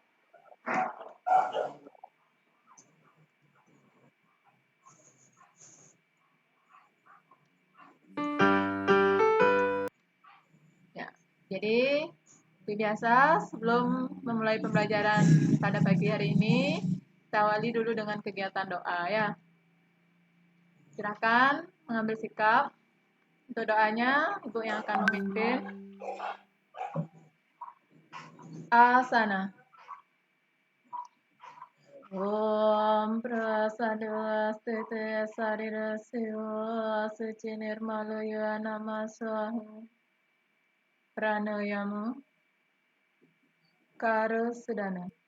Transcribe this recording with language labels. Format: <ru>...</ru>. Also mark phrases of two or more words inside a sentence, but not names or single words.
<id>Ya, jadi seperti biasa sebelum memulai pembelajaran pada pagi hari ini, kita awali dulu dengan kegiatan doa ya. Silakan mengambil sikap. Untuk doanya, Ibu yang akan memimpin. Asana.</id> <sa>Om prasada stete sarira siva suci nirmalaya nama swaha. Pranayama. Karusudana.</sa>